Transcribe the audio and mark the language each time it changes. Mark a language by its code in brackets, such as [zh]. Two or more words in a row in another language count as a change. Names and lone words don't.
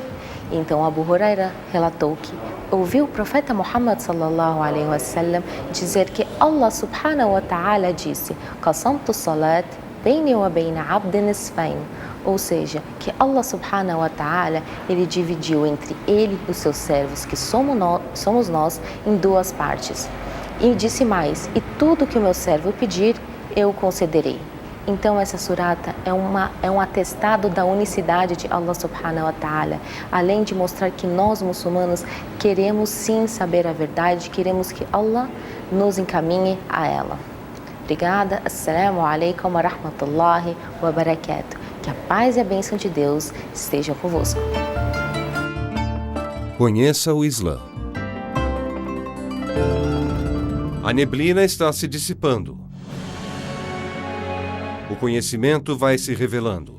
[pt] Então Abu Huraira relatou que ouviu o profeta Muhammad [ar] صلى الله عليه وسلم [pt] dizer que [ar] الله سبحانه وتعالى [pt] disse: [ar] قسمت الصلاة بيني وبين عبد نصفين, [pt] ou seja, que [ar] الله سبحانه وتعالى [pt] ele dividiu entre ele e os seus servos, que somos nós, em 2 partes. E disse mais: e tudo que o meu servo pedir, eu concederei. Então essa surata é um atestado da unicidade de [ar] الله سبحانه وتعالى, [pt] além de mostrar que nós muçulmanos queremos sim saber a verdade, queremos que Allah nos encaminhe a ela. Obrigada, [ar] السلام عليكم ورحمة الله وبركاته. [pt] Que a paz e a bênção de Deus estejam convosco. Conheça o Islã. A neblina está se dissipando. O conhecimento vai se revelando.